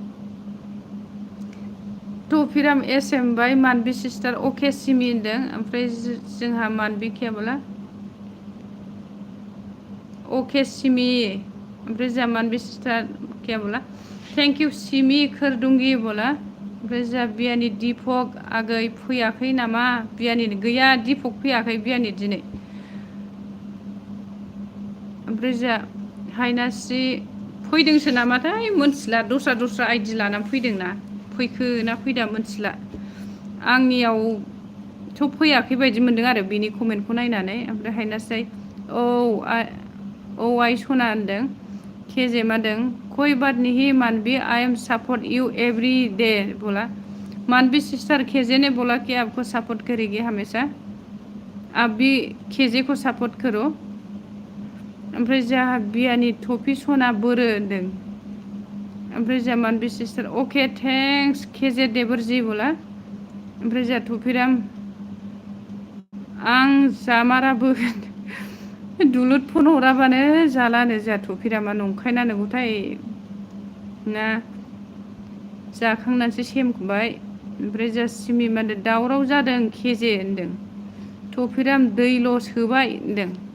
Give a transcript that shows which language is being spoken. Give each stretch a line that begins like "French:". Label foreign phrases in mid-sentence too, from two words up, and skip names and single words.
Bodo: थफिराम एस एम बाय मानवी सिस्टार अके सिमि होनदों ओमफ्राय जोंहा मानवी केबोला ओके सिमी ओमफ्राय जोंहा मानवी सिस्टार
Hindi: क्या बोला
English: thank you
Bodo: सिमी
Hindi: कर दूंगी बोला
Bodo: ओमफ्राय जोंहा बियानि दीपक आगै फैयाखै नामा बियानि गैया दीपक फैयाखै बियानि दिनै ओमफ्राय जोंहा हायनास्रि फैदोंसो नामाथाय मोनथिला दस्रा आइडि लानानै फैदोंना फैखो ना फैदा मोनथिला आंनियावथ' फैयाखै बायदि मोनदों आरो बेनि कमेन्टखौ नायनानै ओमफ्राय हायनास्रि औ आइ सना होनदों केजे मा होनदों
Hindi: कोई बात नहीं मानवी
English: I am support you every day
Hindi: बोला मानवी सिस्टर केजे ने बोला कि आपको सपोर्ट करेगी हमेशा आप भी केजे को सपोर्ट करो
Bodo: ओमफ्राय जोंहा बियानि थफि सना बोरो होनदों ओमफ्राय जोंहा मानवी सिस्टार अके थेंक्स केजे देबरजी बोला ओमफ्राय जोंहा थफिराम आं जामाराबो दुलुर फन हराबानो जालानो जोंहा थफिरामा नंखायना नंगौथाय ना जाखांनानैसो सेमबाय ओमफ्राय जोंहा सिमि मा होनदों दावराव जादों केजे होनदों थफिराम दैल' सोबाय होनदों